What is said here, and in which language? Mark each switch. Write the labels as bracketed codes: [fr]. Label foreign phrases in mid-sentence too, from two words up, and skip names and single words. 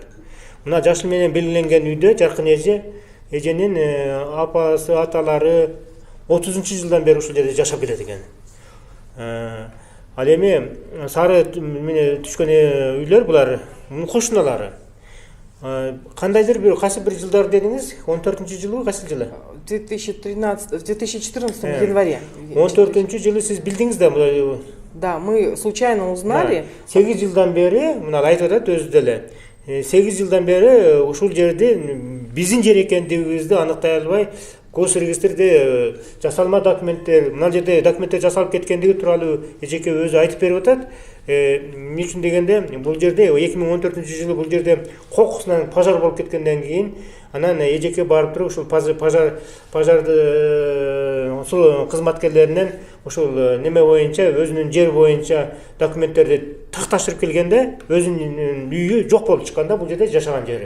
[ky] Мына жашыл менен белгиленген үйдө жаркын эженин апасы, аталары 30-жылдан бери ушул жерде жашап келет экен. Ал эми сары менен түшкөн үйлөр булар кошуналары. Кандайдыр бир кайсы бир жылдар дедиңиз? 14-жылы, кайсы жылы? [ru] В 2014 январе. [ky] 14-жылы сиз билдиңиз да? [ru] Да, мы случайно узнали. [ky] 8 жылдан бери, мына айтып атат өзү деле. 8 жылдан бери ушул жерде биздин жер экендигибизди аныктай албай, госрегистрде жасалма документтер, мына жерде документтер жасалып кеткендиги тууралуу эжеке өзү айтып берип атат. Эмне үчүн дегенде, бул жерде 2014-жылы бул жерде кокусунан пожар болуп кеткенден кийин, анан эжеке барып туруп ушул пожарды ушул кызматкерлеринен ушул неме боюнча, өзүнүн жер боюнча документтерди такташтырып келгенде, өзүнүн үйү жок болуп чыкканда бул жерде жашаган жери.